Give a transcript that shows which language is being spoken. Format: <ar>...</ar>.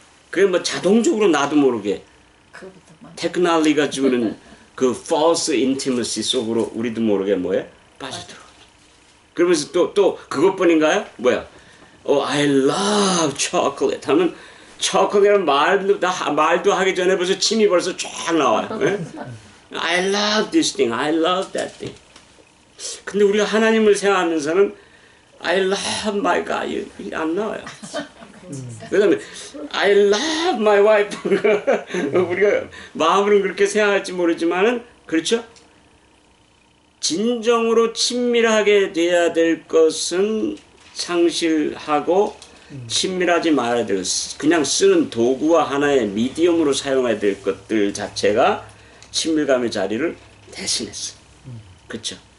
<ko>그게 뭐 자동적으로 나도 모르게 테크놀로지가 주는 그</ko> <en>false intimacy</en> <ko>속으로 우리도 모르게 뭐에 빠져들어. 그러면서 또 그것뿐인가요? 뭐야?</ko> <en>I love chocolate</en> <ko>하면 초콜릿은 말도 하기 전에 벌써 침이 벌써 쫙 나와요.</ko> <en>I love this thing, I love that thing.</en> <ko>근데 우리가 하나님을 생각하면서는</ko> <en>I love my God</en> <ko>이게 안 나와요. 그 다음에</ko> <en>I love my wife</en> <ko>우리가 마음으로는 그렇게 생각할지 모르지만은 그렇죠? 진정으로 친밀하게 돼야 될 것은 상실하고 친밀하지 말아야 될 그냥 쓰는 도구와 하나의 미디엄으로 사용해야 될 것들 자체가 친밀감의 자리를 대신했어. 그렇죠?</ko>